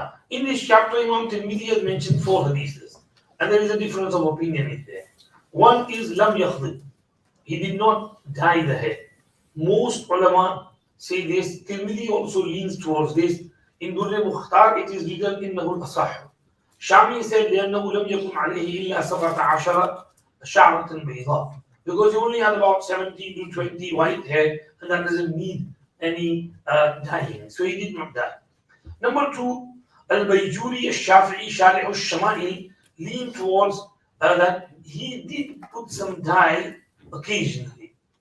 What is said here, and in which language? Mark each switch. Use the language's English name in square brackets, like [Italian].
[English] In this chapter, Imam Tirmidhi has mentioned 4 hadiths, and there is a difference of opinion in there. One is lam yakhdib. He did not dye the hair. Most ulama say this. Tirmidhi also leans towards this. In Durr Mukhtar, it is written in Nahul Asah. Shami said, [Arabic] لأنه لم يكن عليه إلا 17 شعرة بيضاء. [English] Because he only had about 17 to 20 white hair, and that doesn't need any dyeing. So he did not dye. Number 2, Al-Bayjuri al-Shafi'i Sharih al-Shama'il lean towards that he did put some dye occasionally.